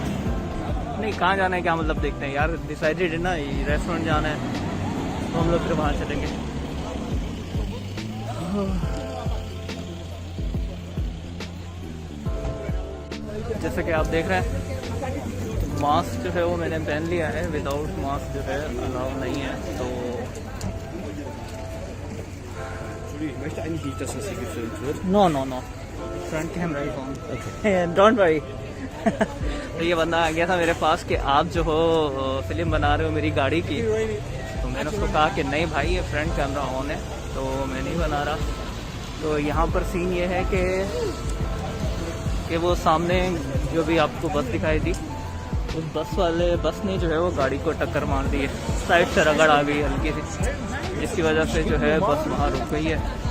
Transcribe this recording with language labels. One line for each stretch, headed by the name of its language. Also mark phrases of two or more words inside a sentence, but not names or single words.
Hindi: नहीं कहाँ जाना है क्या मतलब, देखते हैं यार, डिसाइडेड है ना, ये रेस्टोरेंट जाना है तो हम लोग फिर वहाँ चलेंगे। जैसे कि आप देख रहे हैं मास्क जो है वो मैंने पहन लिया है,
English: without mask
Hindi: जो है अलाउ नहीं है। तो
German: Ich möchte eigentlich nicht, dass das hier gefilmt wird.
English: no no no, front camera ही phone, don't worry।
Hindi: तो ये बंदा आ गया था मेरे पास कि आप जो हो फिल्म बना रहे हो मेरी गाड़ी की, तो मैंने उसको कहा कि नहीं भाई ये
English: front camera on
Hindi: है तो मैं नहीं बना रहा। तो यहाँ पर सीन ये है कि वो सामने जो भी आपको बस दिखाई दी, उस बस ने जो है वो गाड़ी को टक्कर मार दी है, साइड से रगड़ आ गई हल्की सी, जिसकी वजह से जो है बस वहाँ रुक गई है।